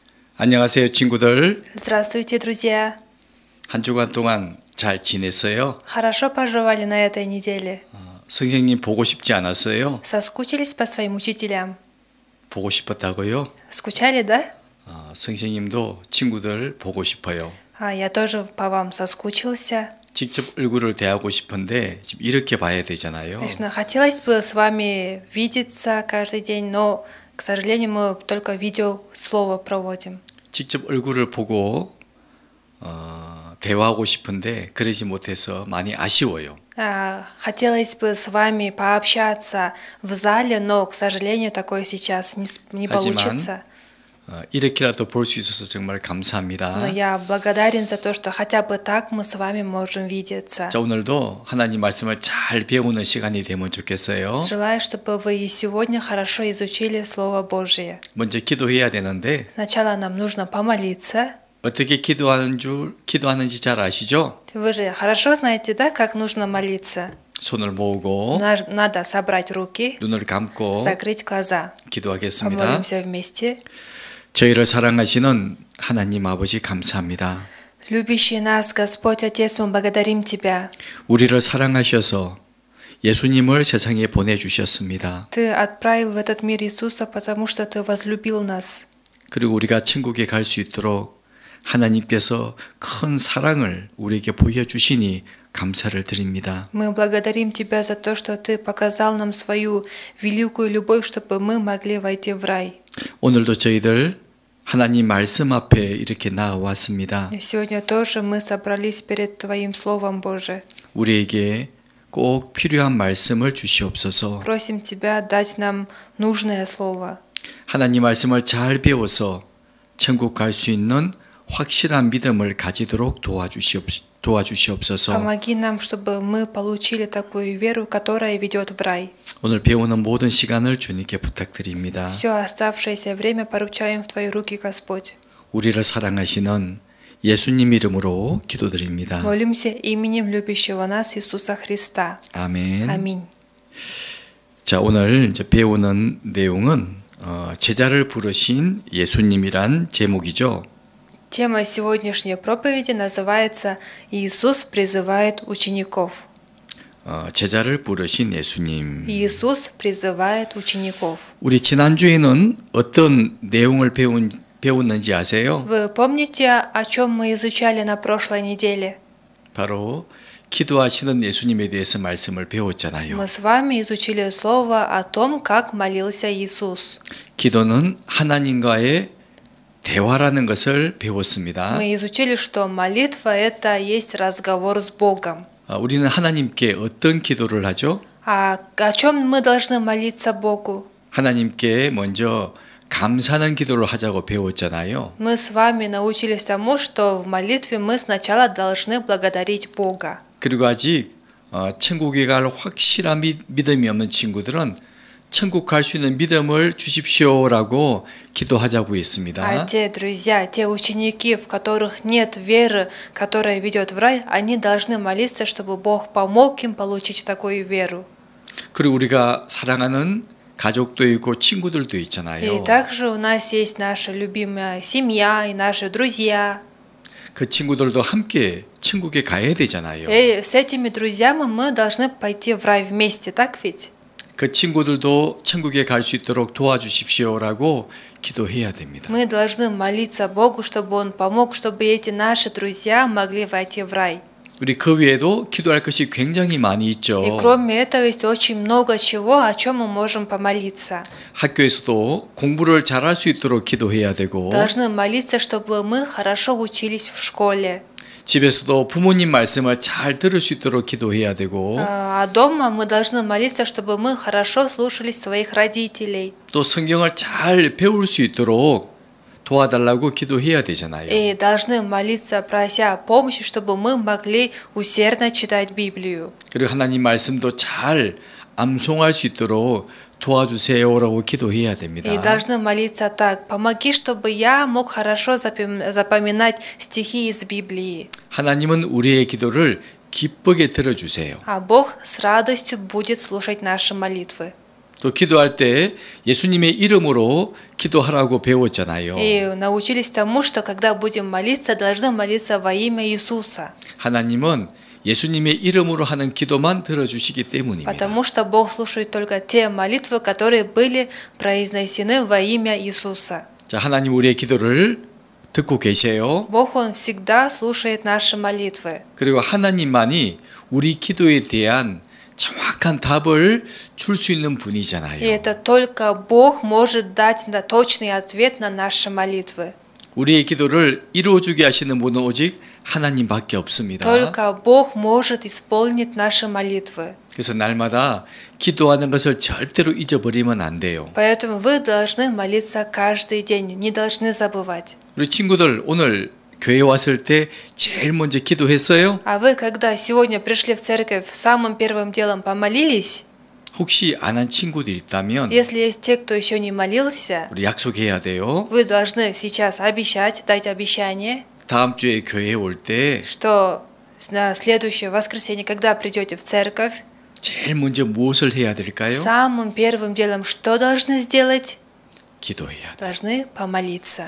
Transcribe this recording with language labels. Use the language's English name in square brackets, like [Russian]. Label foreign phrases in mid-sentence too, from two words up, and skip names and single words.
[Korean] 안녕하세요, 친구들. [Russian] Здравствуйте, друзья! [Korean] 한 주간 동안 잘 지냈어요? [Russian] Хорошо поживали на этой неделе? [Korean] 선생님 보고 싶지 않았어요? [Russian] Соскучились по своим учителям? [Korean] 보고 싶었다고요? [Russian] Скучали, да? [Korean] 선생님도 친구들 보고 싶어요. [Russian] Я тоже по вам соскучился. [Korean] 직접 얼굴을 대하고 싶은데 지금 이렇게 봐야 되잖아요. [Russian] Конечно, хотелось бы с вами видеться каждый день, но, к сожалению, мы только видео слово проводим. [Korean] 직접 얼굴을 보고 대화하고 싶은데 그러지 못해서 많이 아쉬워요. [Russian] Хотелось бы с вами пообщаться в зале, но, к сожалению, такое сейчас не получится. [Korean] 이렇게라도 볼 수 있어서 정말 [Russian] Но [Korean] 감사합니다. [Russian] я благодарен за то, что хотя бы так мы с вами можем видеться. [Korean] 자, 오늘도 하나님 말씀을 잘 배우는 시간이 되면 좋겠어요. [Russian] Желаю, чтобы вы и сегодня хорошо изучили Слово Божие. [Korean] 먼저 기도해야 되는데 [Russian] Сначала нам нужно помолиться. [Korean] 어떻게 기도하는지 잘 아시죠? [Russian] Вы же хорошо знаете, да, как нужно молиться? [Korean] 손을 모으고 [Russian] Надо собрать руки, [Korean] 눈을 감고 [Russian] закрыть глаза. [Korean] 기도하겠습니다. [Russian] Помолимся вместе. [Korean] 저희를 사랑하시는 하나님 아버지 감사합니다. [Russian] Любящий нас, Господь Отец, мы благодарим Тебя. [Korean] 우리를 사랑하셔서 예수님을 세상에 보내주셨습니다. [Russian] Ты отправил в этот мир Иисуса, потому что Ты возлюбил нас. [Korean] 그리고 우리가 천국에 갈 수 있도록 하나님께서 큰 사랑을 우리에게 보여주시니 감사를 드립니다. [Russian] Мы благодарим Тебя за то, что Ты показал нам свою великую любовь, чтобы мы могли войти в рай. [Korean] 오늘도 저희들 하나님 말씀 앞에 이렇게 나와왔습니다. [Russian] Сегодня тоже мы собрались перед Твоим Словом Божие. [Korean] 우리에게 꼭 필요한 말씀을 주시옵소서. [Russian] Просим Тебя дать нам нужное Слово. [Korean] 하나님 말씀을 잘 배워서 천국 갈 수 있는 확실한 믿음을 가지도록 도와주시옵소서. [Russian] Помоги нам, чтобы мы получили такую веру, которая ведет в рай. [Korean] 오늘 배우는 모든 시간을 주님께 부탁드립니다. [Russian] Все оставшееся время поручаем в Твои руки, Господь. [Korean] 우리를 사랑하시는 예수님 이름으로 기도드립니다. [Russian] Молимся именем любящего нас Иисуса Христа. [Korean] 아멘. [Russian] Аминь. [Korean] 자, 오늘 이제 배우는 내용은 제자를 부르신 예수님이란 제목이죠. [Russian] Тема сегодняшней проповеди называется «Иисус призывает учеников». [Korean] 제자를 부르신 예수님. [Russian] Иисус призывает учеников. [Korean] 우리 지난주에는 어떤 내용을 배웠는지 아세요? [Russian] Вы помните, о чем мы изучали на прошлой неделе? [Korean] 바로 기도하시는 예수님에 대해서 말씀을 배웠잖아요. [Russian] Мы с вами изучили слово о том, как молился Иисус. [Korean] 기도는 하나님과의 대화라는 것을 배웠습니다. [Russian] Мы изучили, что молитва – это есть разговор с Богом. [Korean] 우리는 하나님께 어떤 기도를 하죠? [Russian] А о чем мы должны молиться Богу? [Korean] 하나님께 먼저 감사하는 기도를 하자고 배웠잖아요. [Russian] Мы с вами научились тому, что в молитве мы сначала должны благодарить Бога. [Korean] 그리고 아직 천국에 갈 확실한 믿음이 없는 친구들은 천국 갈 수 있는 믿음을 주십시오라고 기도하자고 했습니다. [Russian] А те друзья, те ученики, в которых нет веры, которая ведет в рай, они должны молиться, чтобы Бог помог им получить такую веру. [Korean] 그리고 우리가 사랑하는 가족도 있고 친구들도 [Russian] И [Korean] 있잖아요. [Russian] также у нас есть наша любимая семья и наши друзья. [Korean] 그 친구들도 함께 천국에 가야 되잖아요. [Russian] И с этими друзьями мы должны пойти в рай вместе, так ведь? [Korean] 그 친구들도 천국에 갈 수 있도록 도와주십시오라고 기도해야 됩니다. [Russian] Мы должны молиться Богу, чтобы Он помог, чтобы эти наши друзья могли войти в рай. [Korean] 우리 그 외에도 기도할 것이 굉장히 많이 있죠. [Russian] И кроме этого есть очень много чего, о чем мы можем помолиться. [Korean] 학교에서도 공부를 잘할 수 있도록 기도해야 되고 [Russian] Должны молиться, чтобы мы хорошо учились в школе. [Korean] 집에서도 부모님 말씀을 잘 들을 수 있도록 기도해야 되고 [Russian] А дома мы должны молиться, чтобы мы хорошо слушались своих родителей. [Korean] 또 성경을 잘 배울 수 있도록 도와달라고 기도해야 되잖아요. [Russian] И должны молиться, прося помощи, чтобы мы могли усердно читать Библию. [Korean] 그리고 하나님 말씀도 잘 암송할 수 있도록 도와주세요라고 기도해야 됩니다. [Russian] И должны молиться так: помоги, чтобы я мог хорошо запоминать стихи из Библии. [Korean] 하나님은 우리의 기도를 기쁘게 들어주세요. [Russian] А Бог с радостью будет слушать наши молитвы. [Korean] 또 기도할 때 예수님의 이름으로 기도하라고 배웠잖아요. [Russian] И научились тому, что когда будем молиться, должны молиться во имя Иисуса. [Korean] 하나님은 예수님의 이름으로 하는 기도만 들어주시기 때문입니다. [Russian] Потому что Бог слушает только те молитвы, которые были произнесены во имя Иисуса. [Korean] 자, 하나님 우리의 기도를 듣고 계세요. [Russian] Бог, Он всегда слушает наши молитвы. [Korean] 그리고 하나님만이 우리 기도에 대한 정확한 답을 줄 수 있는 [Russian] И [Korean] 분이잖아요. [Russian] это только Бог может дать точный ответ на наши молитвы. [Korean] 우리의 기도를 이루어주게 하시는 분은 오직 하나님밖에 없습니다. [Russian] Только Бог может исполнить наши молитвы. [Korean] 그래서 날마다 기도하는 것을 절대로 잊어버리면 안 돼요. [Russian] Поэтому вы должны молиться каждый день, не должны забывать. [Korean] 우리 친구들 오늘 교회 왔을 때 제일 먼저 기도했어요? [Russian] А вы, когда сегодня пришли в церковь, самым первым делом помолились? [Korean] 혹시 안 한 친구들 있다면 [Russian] Если есть те, кто еще не молился, [Korean] 우리 약속해야 돼요. [Russian] вы должны сейчас обещать, дать обещание, [Korean] 다음 주에 교회에 올 때 [Russian] что на следующее воскресенье, когда придете в церковь, [Korean] 제일 먼저 무엇을 해야 될까요? [Russian] самым первым делом что должны сделать? [Korean] 기도해야 돼. [Russian] Должны помолиться.